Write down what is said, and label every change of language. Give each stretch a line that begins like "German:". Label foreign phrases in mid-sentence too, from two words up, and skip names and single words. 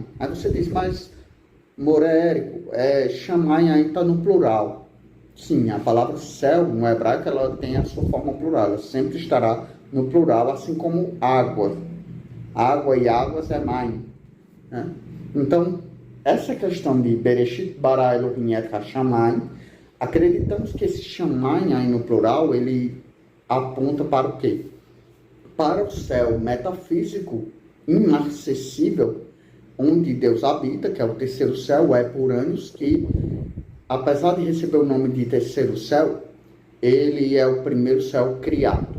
Portuguese: Aí você diz, mas Morérico, shamayim aí está no plural. Sim, a palavra céu no hebraico ela tem a sua forma plural, ela sempre estará no plural, assim como água. Água e águas é maim, né? Então, essa questão de
Hebrew: Bereshit bara Elohim et hashamayim,
Portuguese: acreditamos que esse shamayim aí no plural, ele aponta para o quê? Para o céu metafísico, inacessível, onde Deus habita, que é o terceiro céu, por anos, que, apesar de receber o nome de terceiro céu, ele é o primeiro céu criado.